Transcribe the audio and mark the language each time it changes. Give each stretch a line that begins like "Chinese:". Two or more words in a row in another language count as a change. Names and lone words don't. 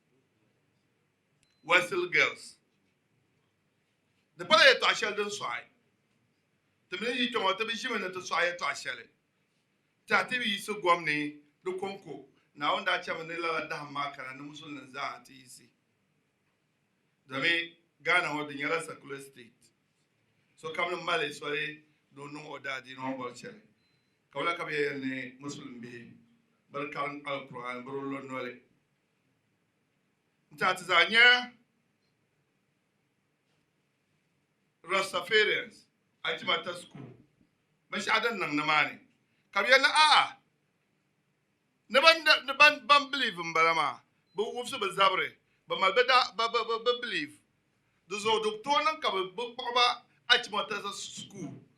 Dagbani: Wesel girls di pala yɛltɔɣa shɛli din sɔɣi ti mini yi kpɛŋɔ ti bi ʒimi ni ti sɔɣi yɛltɔɣa shɛli tiɛha ti bi yiisi gɔm ni di konko naawuni daa chɛmi ni lala dahim maa kana ni musulnim zaa ti yiisi domin Ghana ŋɔ di nyɛla
English: secular state
Dagbani: so kam ni mali soli ni o niŋ o daadiini ŋɔ bɔli shɛli ka wula ka bi yɛn ni musulin bihi bari karim alkur'an bari lo noli n tiɛha ti zaa nyɛ Rastafarians a ti ma ta school binshɛɣu din niŋ nimaani ka bi yɛli a'a ni ban believe n bala maa bi wubisi bi zabiri bi mali bi believe di zuɣu di tooi niŋ ka bi kpuɣiba a ti ma ta school